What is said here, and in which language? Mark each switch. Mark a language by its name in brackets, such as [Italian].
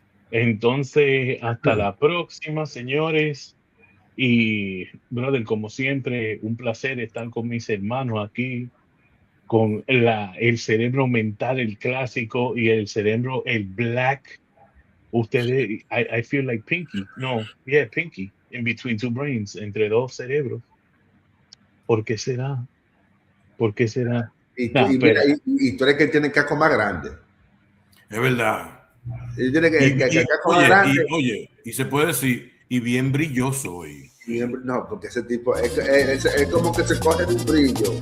[Spanish] entonces hasta la próxima, señores. Y, brother, como siempre, un placer estar con mis hermanos aquí, con el cerebro mental, el clásico, y el cerebro, el black. [English] Ustedes, I feel like Pinky. No, yeah, Pinky, in between two brains, [Spanish] entre dos cerebros. ¿Por qué será? ¿Por qué será? Y tú, Nah, mira, y tú eres que tiene el casco más grande. Es verdad. Y tiene que el casco más grande. Y se puede decir, y bien brilloso hoy. No, porque ese tipo es como que se coge un brillo.